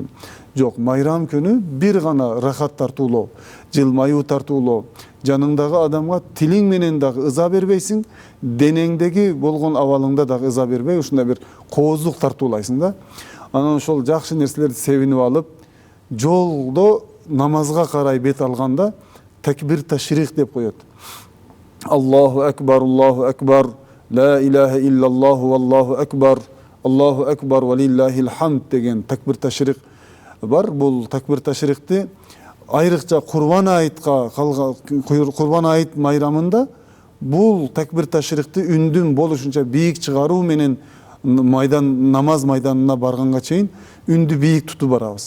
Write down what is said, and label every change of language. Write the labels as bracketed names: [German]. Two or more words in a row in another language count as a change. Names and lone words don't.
[Kyrgyz] Жок, майрам күнү бир гана рахат тартуулоо, жылмаюу тартуулоо, жаныңдагы адамга тилиң менен дагы ыза бербейсиң, денеңдеги болгон абалыңда дагы ыза бербей, ушундай бир кооздук тартуулайсың да. Анан ошол жакшы нерселерди себинип алып, жолдо намазга карай бет алганда такбир ташрих деп коет. [Arabic] الله أكبر، لا إله إلا الله والله أكبر ولله الحمد [Kyrgyz] деген такбир ташрих бар. Бул такбир ташрихти айрыкча Курбан айтка Курбан айт майрамында бул такбир ташрихти үндүн болушунча бийик чыгаруу менен намаз майданына барганга чейин үндү бийик тутуп барабыз.